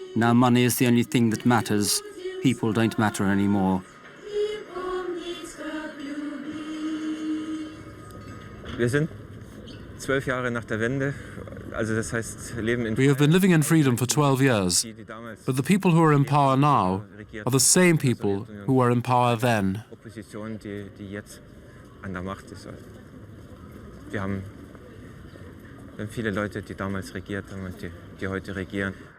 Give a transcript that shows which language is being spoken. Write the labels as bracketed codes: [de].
[en] Now money is the only thing that matters. People don't matter anymore. [de] Wir sind 12 Jahre nach der Wende, also das heißt, leben in [en] We have been living in freedom for 12 years, but the people who are in power now are the same people who were in power then. [de] Opposition, die jetzt an der Macht ist. Wir haben viele Leute, die damals regiert haben und die heute regieren.